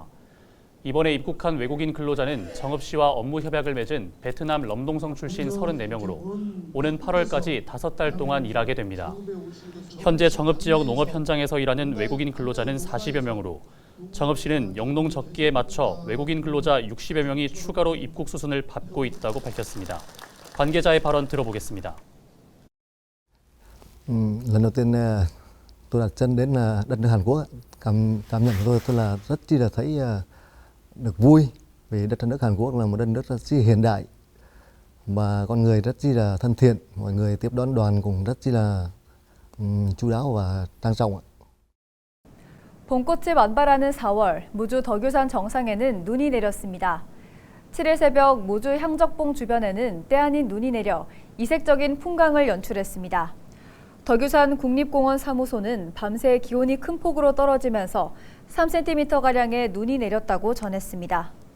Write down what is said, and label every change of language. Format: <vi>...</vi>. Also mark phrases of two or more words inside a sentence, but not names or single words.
<ko>이번에 입국한 외국인 근로자는 정읍시와 업무 협약을 맺은 베트남 럼동성 출신 34명으로 오는 8월까지 5달 동안 일하게 됩니다. 현재 정읍 지역 농업 현장에서 일하는 외국인 근로자는 40여 명으로 정읍시는 영농 적기에 맞춰 외국인 근로자 60여 명이 추가로 입국 수순을 밟고 있다고 밝혔습니다. 관계자의 발언 들어보겠습니다.</ko> <vi>Lần đầu tiên tôi đặt chân đến đất nước Hàn Quốc, cảm nhận của tôi là rất chi là thấy được vui vì đất nước Hàn Quốc là một đất nước rất chi hiện đại và con người rất chi là thân thiện, mọi người tiếp đón đoàn cũng rất chi là chu đáo và trang trọng.</vi> <ko>봄꽃이 만발하는 4월, 무주 덕유산 정상에는 눈이 내렸습니다. 7일 새벽 무주 향적봉 주변에는 때 아닌 눈이 내려 이색적인 풍광을 연출했습니다. 덕유산 국립공원 사무소는 밤새 기온이 큰 폭으로 떨어지면서 3cm가량의 눈이 내렸다고 전했습니다.</ko>